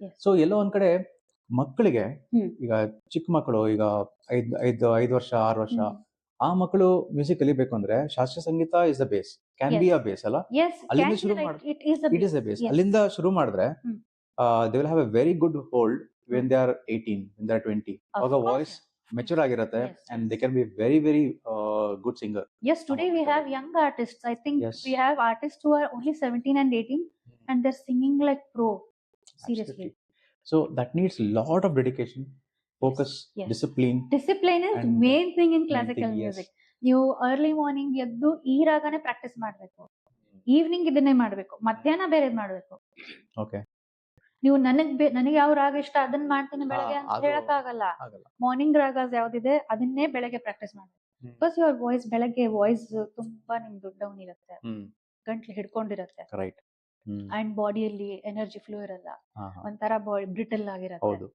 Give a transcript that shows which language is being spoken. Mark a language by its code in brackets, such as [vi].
[kn] So ಎಲ್ಲೋ ಒಂದ್ ಕಡೆ ಮಕ್ಕಳಿಗೆ, ಈಗ ಚಿಕ್ಕ ಮಕ್ಕಳು, ಈಗ 5 ವರ್ಷ 6 ವರ್ಷ ಆ ಮಕ್ಕಳು ಮ್ಯೂಸಿಕ್ ಕಲಿಬೇಕು ಅಂದ್ರೆ ಶಾಸ್ತ್ರೀಯ ಸಂಗೀತ [en] is the base, can be a base [kn] ಅಲ್ಲ. ಅಲ್ಲಿಂದ ಶುರು ಮಾಡಿದ್ರೆ [en] It is a base. ಅಲ್ಲಿಂದ ಶುರು ಮಾಡಿದ್ರೆ they will have a very good hold when they are 18, when they are 20. Agar voice mature [kn] ಆಗಿರುತ್ತೆ [en] and they can be very good singer. Yes, today we have young artists. I think we have artists who are only 17 and 18 and they're singing like pro. Seriously. So that needs a lot of dedication, focus, discipline. Discipline is main thing in classical music. You early morning [kn] ಎದ್ದು ಈ ರಾಗನೇ practice ಮಾಡಬೇಕು, evening ಇದನ್ನೇ ಮಾಡಬೇಕು, ಮಧ್ಯಾಹ್ನ ಬೇರೆದ್ ಮಾಡಬೇಕು. [en] Okay. [kn] ನೀವು ನನಗೆ ಯಾವ ರಾಗ ಇಷ್ಟ ಅದನ್ನ ಮಾಡ್ತೀನಿ ಬೆಳಗ್ಗೆ ಅಂತ ಹೇಳಕ್ ಆಗಲ್ಲ. ಮಾರ್ನಿಂಗ್ ರಾಗಸ್ ಯಾವ್ದಿದೆ ಅದನ್ನೇ ಬೆಳಗ್ಗೆ ಪ್ರಾಕ್ಟೀಸ್ ಮಾಡ್ಬೇಕು. [en] because your voice, [kn] ಬೆಳಗ್ಗೆ ವಾಯ್ಸ್ ತುಂಬಾ ನಿಮ್ದು ಡೌನ್ ಇರುತ್ತೆ, ಗಂಟ್ಲು ಹಿಡ್ಕೊಂಡಿರುತ್ತೆ, ಅಂಡ್ ಬಾಡಿಯಲ್ಲಿ ಎನರ್ಜಿ ಫ್ಲೋ ಇರಲ್ಲ, ಒಂಥರ ಬಾಡಿ ಬ್ರಿಟಲ್ ಆಗಿರುತ್ತೆ.